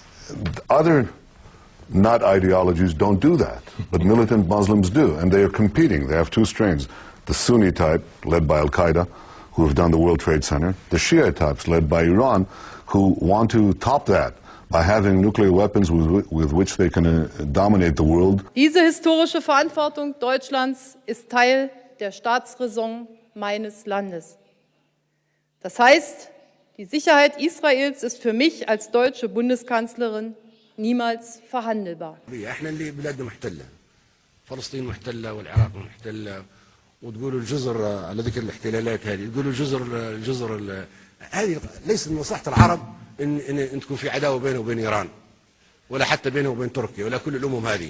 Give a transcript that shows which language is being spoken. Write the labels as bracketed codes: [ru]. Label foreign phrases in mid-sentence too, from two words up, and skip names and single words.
[en] Other not ideologies don't do that, but militant Muslims do, and they are competing. They have two strains: the Sunni type, led by Al-Qaeda, who have done the World Trade Center; the Shia types, led by Iran, who want to top that by having nuclear weapons with which they can dominate the world. [de] Diese historische Verantwortung Deutschlands ist Teil der Staatsräson meines Landes. Das heißt, die Sicherheit Israels ist für mich als deutsche Bundeskanzlerin niemals verhandelbar. [ar] احنا اللي بلادنا محتله، فلسطين محتله والعراق محتله، وتقولوا الجزر على ذكر الاحتلالات هذه، تقولوا الجزر هذه ليس من مصلحه العرب ان تكون في عداوه بينه وبين ايران، ولا حتى بينه وبين تركيا ولا كل الامم هذه.